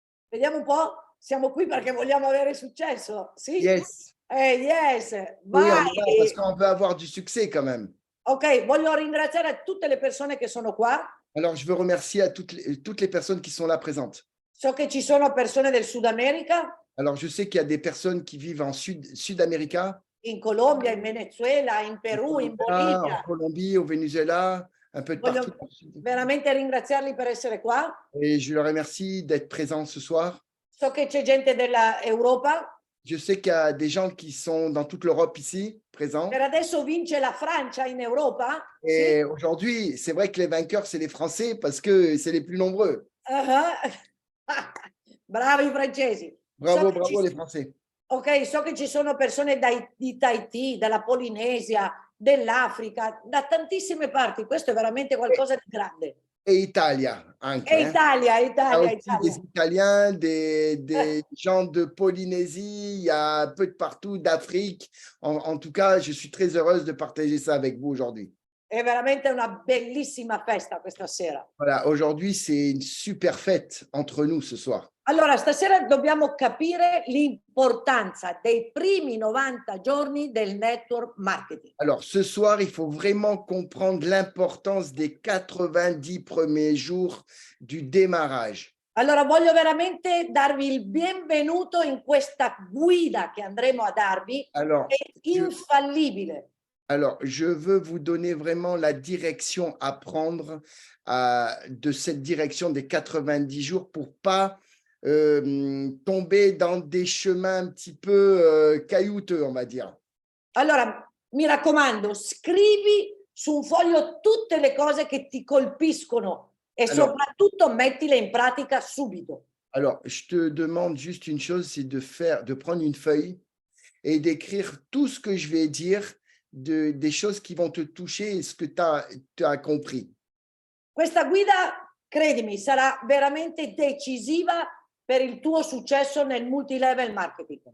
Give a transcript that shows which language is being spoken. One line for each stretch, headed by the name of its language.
Italian: Vediamo un po'. Siamo qui perché vogliamo avere successo? Sì?
English: Yes. Yes.
French: Oui, on est là
Italian: Vai.
French: parce qu'on veut avoir du succès quand même.
Italian: Ok, voglio ringraziare tutte le persone che sono qua.
French: Alors, je veux remercier à toutes les personnes qui sont là présentes.
Italian: So che ci sono persone del Sud America,
French: Alors, je sais qu'il y a des personnes qui vivent en Sud-Amérique,
Italian: in Colombia, in Venezuela, in Perù, in Bolivia.
French: Colombie, au Venezuela, un peu de partout.
Italian: Voglio veramente ringraziarli per essere qua.
French: Et je leur remercie d'être présents ce soir.
Italian: So che c'è gente dell'Europa.
French: Je sais qu'il y a des gens qui sont dans toute l'Europe ici, présents.
Italian: Per adesso vince la Francia in Europa.
French: Et aujourd'hui, c'est vrai que les vainqueurs, c'est les Français parce que c'est les plus nombreux.
Italian: Bravi i francesi.
French: Bravo, bravo les Français.
Italian: Ok, so che ci sono persone di Tahiti, dalla Polinesia, dell'Africa, da tantissime parti. Questo è veramente qualcosa di grande. Et Italia, anche. E Italia,
French: Il y a aussi
Italian: Italia.
French: des Italiens, des gens de Polynésie, il y a un peu de partout, d'Afrique. En tout cas, je suis très heureuse de partager ça avec vous aujourd'hui.
Italian: È veramente una bellissima festa questa sera.
French: Voilà, aujourd'hui, c'est une super fête entre nous ce soir.
Italian: Allora, stasera dobbiamo capire l'importanza dei primi 90 giorni del network marketing.
French: Alors, ce soir, il faut vraiment comprendre l'importance des 90 premiers jours du démarrage.
Italian: Allora, voglio veramente darvi il benvenuto in questa guida che andremo a darvi,
French: Alors,
Italian: è infallibile.
French: Alors, je veux vous donner vraiment la direction à prendre de cette direction des 90 jours pour pas tomber dans des chemins un petit peu caillouteux, on va dire.
Italian: Allora, mi raccomando, scrivi su un foglio tutte le cose che ti colpiscono e soprattutto mettile in pratica subito.
French: Alors, je te demande juste une chose, c'est de prendre une feuille et d'écrire tout ce que je vais dire, des choses qui vont te toucher et ce que tu as compris.
Italian: Questa guida, credimi, sarà veramente decisiva per il tuo successo nel multilevel marketing.